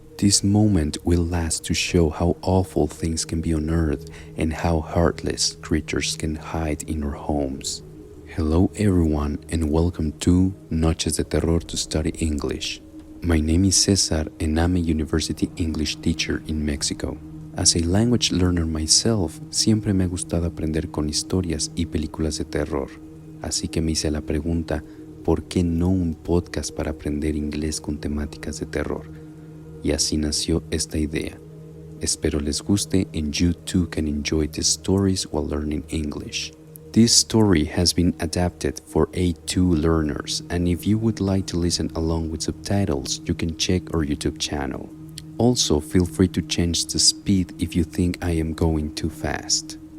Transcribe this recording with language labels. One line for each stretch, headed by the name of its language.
English: This moment will last to show how awful things can be on earth and how heartless creatures can hide in our homes. Hello everyone and welcome to Noches de Terror to Study English. My name is Cesar and I'm a university English teacher in Mexico. As a language learner myself,
Spanish: siempre me ha gustado aprender con historias y películas de terror. Así que me hice la pregunta, ¿por qué no un podcast para aprender inglés con temáticas de terror? Y así nació esta idea. Espero les guste
English: and you too can enjoy these stories while learning English. This story has been adapted for A2 learners, and if you would like to listen along with subtitles, you can check our YouTube channel. Also, feel free to change the speed if you think I am going too fast.